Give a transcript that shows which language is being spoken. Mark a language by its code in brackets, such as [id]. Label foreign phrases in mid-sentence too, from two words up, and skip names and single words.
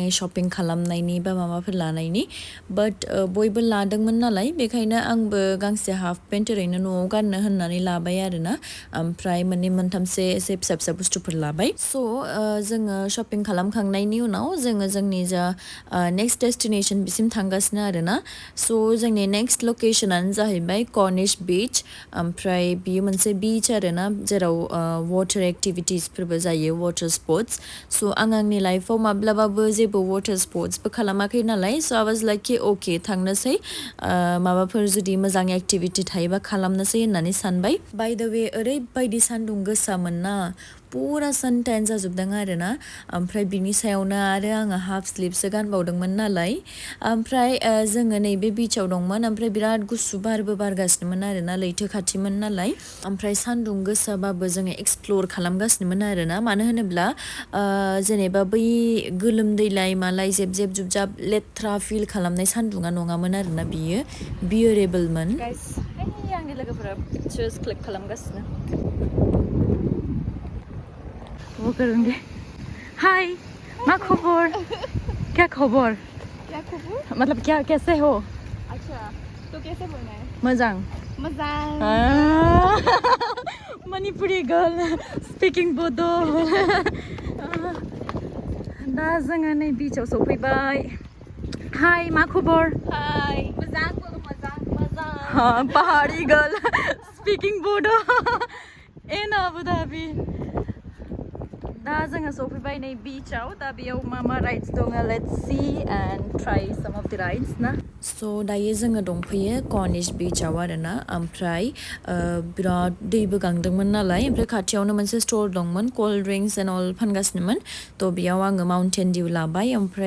[brx] शपिं खालामनायनि बा माबाफोर लानायनि बाट बयबो लादोंमोन नालाय बेखायनो आंबो गांसे [en] half pant [brx] ओरैनो न'आव गाननो होननानै लाबाय आरोना ओमफ्राय मोननै मोनथामसे एसे फिसा फिसा बुस्थुफोर लाबाय सो जोङो शपिं खालामखांनायनि उनाव जोङो जोंनि जा [en] next destination [brx] बिसिम थांगासिनो आरोना सो जोंनि [en] next location [brx] जाहैबाय कर्निश बीच ओमफ्राय बियो मोनसे बीच आरोना जेराव [en] water activities [brx] जायो [en] water sports [brx] सो आं आंनि लाइफआव माब्लाबाबो जेबो [en] water sports [brx] खालामाखै नालाय [en] so I was like [brx] अके थांनोसै माबाफोर जुदि मोजां एक्टिभिटि थायोबा खालामनोसै होननानै सानबाय [en] by the way [brx] ओरैबायदि सान्दुं गोसामोन ना पुरा सान टेन जाजोबदों आरोना ओमफ्राय बिनि सायावनो आरो आङो [en] half sleeve [brx] गानबावदोंमोन नालाय ओमफ्राय जोङो नैबे बीचाव दंमोन ओमफ्राय बिराद गुसु बारबो बारगासिनोमोन आरोना लैथो खाथिमोन नालाय ओमफ्राय सान्दुं गोसाबाबो जोङो एक्सप्लोर खालामगासिनोमोन आरोना मानो होनोब्ला जेनेबा बै गोलोमदैलाय मालाय जेब जेब जुबजाब लेथ्रा फिल खालामनाय सान्दुङा नङामोन आरोना बियो [en] bearable guys [brx] आंनि लोगोफोरा [en] pictures click [brx] खालामगासिनो [hi] वो करूँगी हाय मा खबर क्या खबर मतलब क्या कैसे हो अच्छा तो कैसे बोलना है [brx] मोजां मणिपुरी [en] girl speaking [brx] बोडो दा जोङो नै बीचाव सफैबाय हाय मा खबर हाय मोजां पहाड़ी [en] girl speaking Bodo in Abu Dhabi [brx] दा जोङो सफैबाय नै बीचाव दा बेयाव [en] ma rides [brx] दङ [en] let's see and try some of the rides [brx] ना सो दायो जोङो दंफैयो कर्निश बीचाव आरोना ओमफ्राय बिराद दैबो गांदोंमोन नालाय ओमफ्राय खाथियावनो मोनसे स्टोर दंमोन [en] cold drinks and all [brx] फानगासिनोमोन थ' बेयाव आङो माउन्टेन डिउ लाबाय ओमफ्राय